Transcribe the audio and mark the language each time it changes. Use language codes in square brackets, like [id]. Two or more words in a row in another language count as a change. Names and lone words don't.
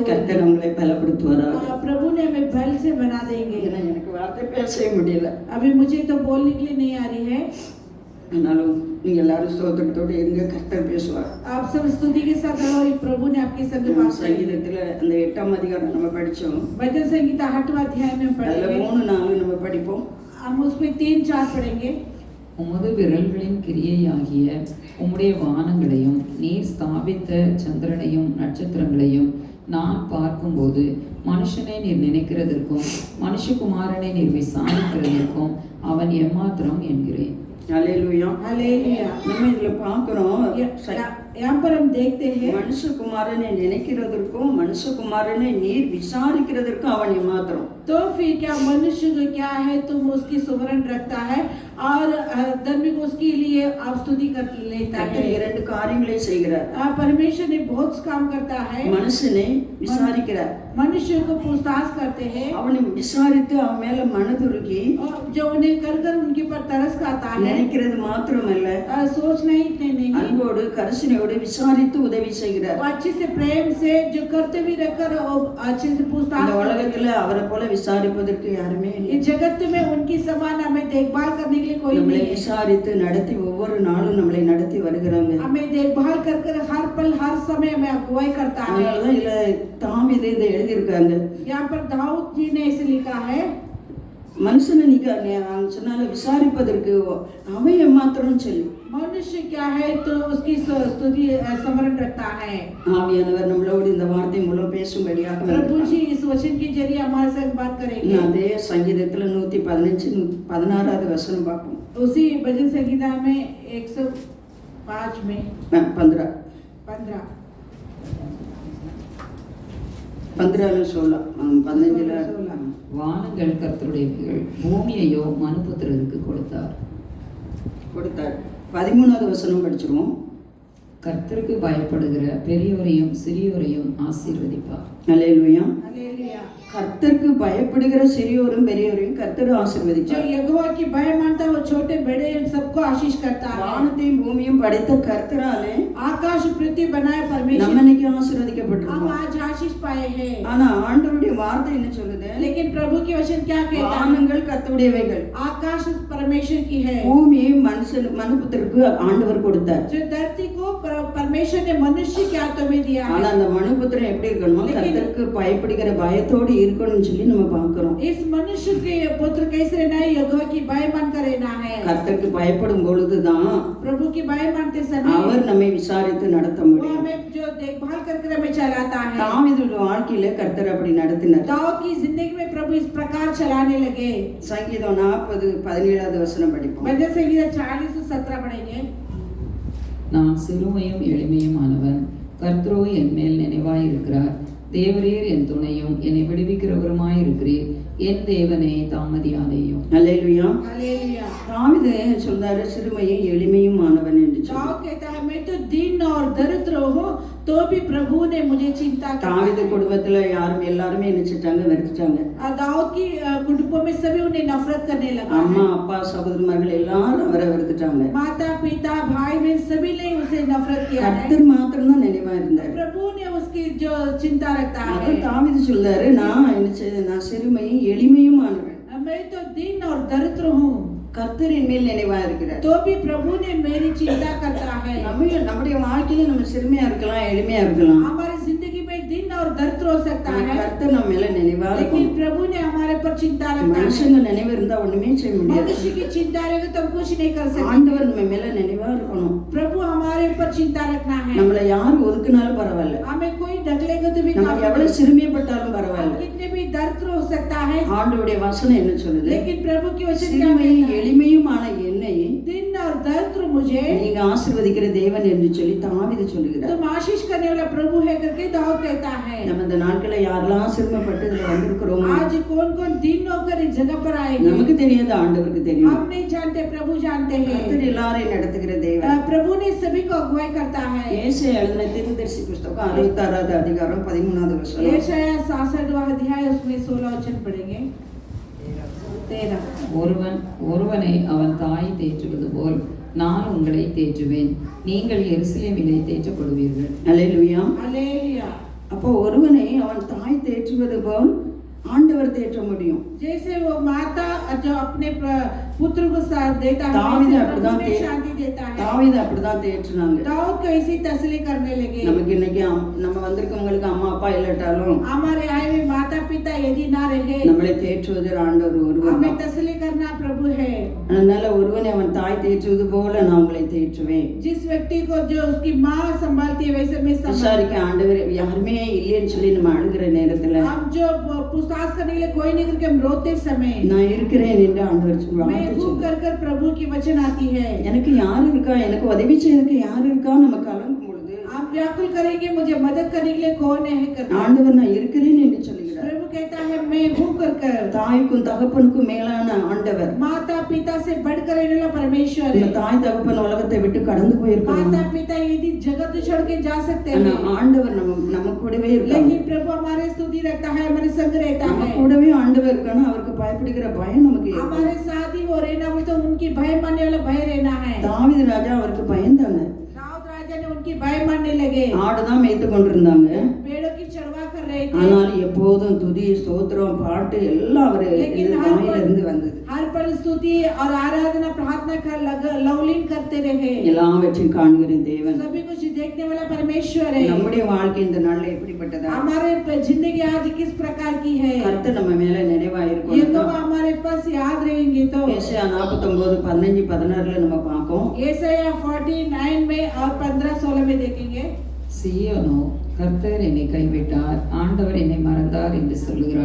[ta] கர்த்தர் நம்மளை பலப்படுத்துவாரா. [hi] प्रभु ने हमें बल से बना देंगे। [ta] எனக்கு வார்த்தை பேசவே முடியல. [hi] अभी मुझे तो बोलने के लिए नहीं आ रही है। [ta] ஆனாலும் நீங்க எல்லாரும் ஸ்தோத்திரத்தோடு இருங்க, கர்த்தர் பேசுவார். [hi] आप सब स्तुति के साथ रहो, प्रभु ने आपके संग बात करेंगे। [ta] சங்கீதத்துல அந்த 8ஆம் அதிகாரம் நம்ம படிச்சோம். [hi] भजन संहिता 8वां अध्याय में [ta] அதுல [hi] पढ़ेंगे। [ta] 3-4 நம்ம படிப்போம். [hi] हम उसमें 3-4 पढ़ेंगे। [ta] உமது விரல்களின் கிரியையாகிய உம்முடைய வானங்களையும் நீர் ஸ்தாபித்த சந்திரனையும் நட்சத்திரங்களையும் நான் பார்க்கும்போது மனுஷனை நீர் நினைக்கிறதற்கும் மனுஷகுமாரனை நீர் விசாரிக்கிறதற்கும் அவன் எம்மாத்திரம் என்கிறேன். அல்லேலூயா. [hi] हालेलुया। [ta] நம்ம இதுல பார்க்கிறோம், [hi] यहाँ पर हम देखते हैं [ta] மனுஷகுமாரனை நினைக்கிறதற்கும் மனுஷகுமாரனை நீர் விசாரிக்கிறதற்கும் அவன் எம்மாத்திரம். [hi] तो फिर क्या मनुष्य को क्या है तुम उसकी सुमरन रखता है और धर्मी को उसके लिए आप स्तुति कर लेता [ta] கர்த்தர் [hi] है। [ta] 2 காரியங்களை செய்கிறார். [hi] परमेश्वर ने बहुत काम करता है। [ta] மனுஷனை விசாரிக்கிறார். [hi] मनुष्य को पूछताछ करते हैं [ta] அவனை விசாரித்து அவன் மேல மனதுருகி [hi] और जो उन्हें कर कर उनके ऊपर तरस खाता है। [ta] நினைக்கிறது மாத்திரமல்ல, [hi] सोचना ही नहीं, [ta] அன்போடு கரிசனையோடு விசாரித்து உதவி செய்கிறார். [hi] वो अच्छे से प्रेम से जो करते भी रहकर और अच्छे से पूछताछ [ta] இந்த [hi] करते [ta] உலகத்துல அவரை போல விசாரிப்பதற்கு யாருமே [hi] हैं। [ta] இல்லை. [hi] इस जगत में उनकी समान हमें देखभाल करने के लिए कोई [ta] நம்மளை [hi] नहीं है। [ta] விசாரித்து நடத்தி ஒவ்வொரு நாளும் நம்மளை நடத்தி வருகிறாங்க. [hi] हमें देखभाल कर कर हर पल हर समय हमें अगुवाई करता है। [ta] அதனாலதான் இதுல தாவீது இதை எழுதியிருக்காங்க. [hi] यहाँ पर दाऊद जी ने ऐसे लिखा है, [ta] மனுஷனை சொன்னால விசாரிப்பதற்கு அவன் எம்மாத்திரம் சொல்லி [hi] मनुष्य क्या है तो उसकी स्तुति स्मरण रखता है। [ta] ஆவியானவர் நம்மளோடு இந்த வார்த்தை மூலம் பேசும்படியாக [hi] प्रभु जी इस वचन के जरिए हमारे साथ बात करेंगे। [ta] அதே சங்கீதத்துல 115-16 வசனம் பார்ப்போம். [hi] उसी भजन संहिता में 105 में [ta] 15 சொல்லலாம். 15 வானங்கள் கர்த்தருடையவைகள், பூமியையோ மனுபுத்திரருக்கு கொடுத்தார். 13வது வசனம் படிச்சிருவோம். கர்த்தருக்கு பயப்படுகிற பெரியோரையும் சிறியோரையும் ஆசீர்வதிப்பார். அல்லேலூயா. [hi] हालेलुया। [ta] கர்த்தருக்கு பயப்படுகிற சிறியோரும் பெரியோரையும் கர்த்தர் [hi] जो [ta] ஆசீர்வதிப்பார். [hi] यहोवा की भय मानता है वो छोटे बड़े सबको आशीष करता है। [ta] வானத்தையும் பூமியும் படைத்த கர்த்தராலே [hi] आकाश पृथ्वी बनाए परमेश्वर, [ta] நம்ம இன்னைக்கு [hi] हम [ta] ஆசீர்வதிக்கப்பட்டிருக்கோம். [hi] आज आशीष पाए हैं। [ta] ஆனா ஆண்டவருடைய வார்த்தை என்ன சொல்லுது? [hi] लेकिन प्रभु की वचन क्या कहता है? [ta] வானங்கள் கர்த்தருடையவைகள், [hi] आकाश परमेश्वर की है। [ta] பூமியை மனுபுத்திரருக்கு ஆண்டவர் கொடுத்தார். [hi] जो धरती को परमेश्वर ने मनुष्य के हाथों में दिया [ta] ஆனா [hi] है। [ta] அந்த மனுபுத்திரன் எப்படி இருக்கணுமோ கர்த்தருக்கு பயப்படுகிற பயத்தோடு இருக்கணும்னு சொல்லி நம்ம பார்க்கிறோம். [hi] इस मनुष्य के पुत्र कैसे रहना है? यहोवा की भय मानकर रहना है। [ta] கர்த்தருக்கு பயப்படும் பொழுதுதான் [hi] प्रभु की भय मानते समय [ta] அவர் நம்மை விசாரித்து நடத்த [hi] वो [ta] முடியும். [hi] हमें जो देखभाल करके हमें चलाता है। [ta] தாவீதுடைய வாழ்க்கையில கர்த்தர் அப்படி நடத்தினார். [hi] दाऊद की जिंदगी में प्रभु इस प्रकार चलाने लगे। [ta] சங்கீதம் 40:17 வசனம் படிப்போம். [hi] भजन संहिता 40-17 पढ़ेंगे। [ta] நான் சிறுமையும் எளிமையுமானவன், கர்த்தரோ என் மேல் நினைவாயிருக்கிறார். தேவரீர் என் துணையும் என்னை விடுவிக்கிறவருமாயிருக்கிறீர். என் தேவனே தாமதியாதேயும். அல்லேலூயா. [hi] हालेलुया। [ta] தாவீது சொல்றாரு சிறுமையும் எளிமையுமானவன் என்று சொல்லி. [hi] दाऊद कहता है मैं तो दीन और दरिद्र हूँ तो भी प्रभु ने मुझे चिंता की। [ta] தாவீது குடும்பத்துல எல்லாருமே நினைச்சிட்டாங்க, வெறுத்துட்டாங்க. [hi] दाऊद की कुटुंबों में सभी उन्हें नफरत करने लगा। [ta] அம்மா அப்பா சகோதரர்கள் எல்லாரும் அவரை வெறுத்துட்டாங்க. [hi] माता पिता भाई बहन सभी ने उसे नफरत किया है। [ta] கர்த்தர் மாத்திரம் தான் நினைவா இருந்தார். [hi] प्रभु ने उसकी जो चिंता रखता है। [ta] அதான் தாவீது சொல்றாரு, நான் சிறுமையும் எளிமையுமானவன், [hi] मैं तो दीन और दरिद्र हूँ [ta] கர்த்தர் என் மேல் நினைவா இருக்கிறார். [hi] तो भी प्रभु ने मेरी चिंता करता है। [ta] நம்முடைய வாழ்க்கையில நம்ம சிறுமையா இருக்கலாம், எளிமையா இருக்கலாம். [hi] हमारी जिंदगी में दिन और दरिद्र हो सकता है, [ta] கர்த்தர் நம்ம மேல நினைவா [hi] लेकिन [ta] இருக்கும். [hi] प्रभु ने हमारे पर चिंता रखता है। [ta] மனுஷங்க நினைவு இருந்தா ஒண்ணுமே செய்ய முடியாது. [hi] मनुष्य की चिंता रहेगी तो हम कुछ नहीं कर सकते। [ta] ஆண்டவர் நம்ம மேல நினைவா இருக்கணும். [hi] प्रभु हमारे ऊपर चिंता रखना है। [ta] நம்மள யார் ஒதுக்குனாலும் பரவாயில்ல, [hi] हमें कोई ढकलेगा तो भी [ta] நம்ம [hi] काफी [ta] எவ்வளவு [hi] है। [ta] சிறுமைப்பட்டாலும் பரவாயில்ல. [hi] कितने भी दरिद्र हो सकता है, [ta] ஆண்டவருடைய வசனம் என்ன சொல்லுது? [hi] लेकिन प्रभु की वचन क्या [ta] சிறுமையும் [hi] कहता है? [ta] எளிமையுமான என்னை [hi] दिन और दरिद्र मुझे [ta] நீங்க ஆசீர்வதிக்கிற தேவன் என்று சொல்லி தாவீது சொல்லுகிறார். [hi] तुम आशीष करने वाला प्रभु है करके दाऊद कहता है। [ta] நம்ம இந்த நாட்கள்ல யாரெல்லாம் சிறுமைப்பட்டு இதுல வந்திருக்கிறோமோ [hi] आज कौन कौन दिन होकर इस जगह पर आएंगे [ta] நமக்கு தெரியாது, ஆண்டவருக்கு தெரியும். [hi] हम नहीं जानते, प्रभु जानते [ta] கர்த்தர் [hi] हैं। [ta] எல்லாரையும் நடத்துகிற தேவன். [hi] प्रभु ने सभी को अगुवाई करता है। [ta] ஏசாயா எழுதின தீர்க்கதரிசி புத்தகம் 66வது அதிகாரம் 13வது வசனம். [hi] यशायाह 66वां अध्याय उसमें 16 वचन पढ़ेंगे। 13 [ta] ஒருவனை அவன் தாய் தேற்றுவது போல் நான் உங்களை தேற்றுவேன். நீங்கள் எருசலேமிலே தேற்றப்படுவீர்கள். அல்லேலூயா. [hi] हालेलुया। [ta] அப்போ ஒருவனை அவன் தாய் தேற்றுவது போல் ஆண்டவர் தேற்ற முடியும். [hi] जैसे वो माता जो अपने पुत्र को साथ देता है, [ta] தாவீது [hi] वैसे [ta] அப்படிதான் [hi] प्रभु ने शांति देता है। [ta] தாவீது அப்படிதான் தேற்றினாங்க. [hi] दाऊद को ऐसी तसल्ली करने लगे। [ta] நமக்கு இன்னைக்கு நம்ம வந்திருக்கவங்களுக்கு அம்மா அப்பா இல்லாட்டாலும் [hi] हमारे आए हुए माता पिता यदि ना रहे, [ta] நம்மளை தேற்றுவது ஆண்டவர் ஒருவர் [hi] हमें [ta] தான். [hi] तसल्ली करना प्रभु है। [ta] அதனால ஒருவனை அவன் தாய் தேற்றுவது போல நான் உங்களை தேற்றுவேன். [hi] जिस व्यक्ति को जो उसकी माँ संभालती है वैसे मैं [ta] விசாரிக்க ஆண்டவர் யாருமே இல்லைன்னு சொல்லி நம்ம அழுகிற நேரத்துல [hi] हम जो पूछताछ करने के लिए कोई नहीं करके हम रोते समय [ta] நான் இருக்கிறேன் என்று ஆண்டவர் [hi] मैं [ta] சொல்லுவாங்க. [hi] घूम कर कर प्रभु की वचन आती है। [ta] எனக்கு யாரு இருக்கா, எனக்கு உதவி செய்யறதுக்கு யாரு இருக்கா நம்ம கலங்கும் பொழுது [hi] आप व्याकुल करेंगे मुझे मदद करने के लिए कौन है करके, [ta] ஆண்டவர் நான் இருக்கிறேன் என்று சொல்லுகிறார். [hi] प्रभु कहता है मैं हूँ कर कर। [ta] தாய்க்கும் தகப்பனுக்கும் மேலான ஆண்டவர். [hi] माता पिता से बढ़कर रहने वाला परमेश्वर [ta] நம்ம [hi] है। [ta] தாய் தகப்பன் உலகத்தை விட்டு கடந்து போயிருக்கலாம். [hi] माता पिता यदि जगत छोड़ के जा सकते [ta] ஆனா [hi] हैं, [ta] ஆண்டவர் நம்ம கூடவே இருக்காங்க. [hi] लेकिन प्रभु हमारे स्तुति रखता है, हमारे संग रहता [ta] நம்ம [hi] है, [ta] கூடவே ஆண்டவர் இருக்கானா அவருக்கு பயப்படுகிற பயம் நமக்கு ஏற்படும். [hi] हमारे साथ ही वो रहना, वो तो उनकी भय मानने वाला भय रहना है। [ta] தாவீது ராஜா அவருக்கு பயந்தாங்க. [hi] दाऊद राजा ने उनकी भय मानने लगे, [ta] ஆடுதான் மேய்த்து கொண்டிருந்தாங்க. [hi] पेड़ों की चढ़वा कर रहे थे, [ta] ஆனால் எப்போதும் துதி ஸ்தோத்திரம் பாட்டு எல்லாம் அவரு [hi] लेकिन [ta] வாயில இருந்து வந்தது. [hi] हर पल स्तुति और आराधना प्रार्थना कर लवलीन करते रहे। [ta] எல்லாவற்றையும் காண்கிற தேவன். [hi] सभी कुछ देखने वाला परमेश्वर है। [ta] நம்முடைய வாழ்க்கை இந்த நாள்ல எப்படிப்பட்டதா? [hi] हमारे जिंदगी आज किस प्रकार की है, [ta] கர்த்தர் நம்ம மேல நினைவா [hi] ये [ta] இருக்கும். [hi] तो हमारे पास याद रहेंगे। तो [ta] ஏசாயா 49:15-16 நம்ம பார்ப்போம். [hi] यशायाह 49 में और 15-16 में देखेंगे। [ta] சீயோனோ கர்த்தர் என்னை கைவிட்டார், ஆண்டவர் என்னை மறந்தார் என்று சொல்லுகிறாள்.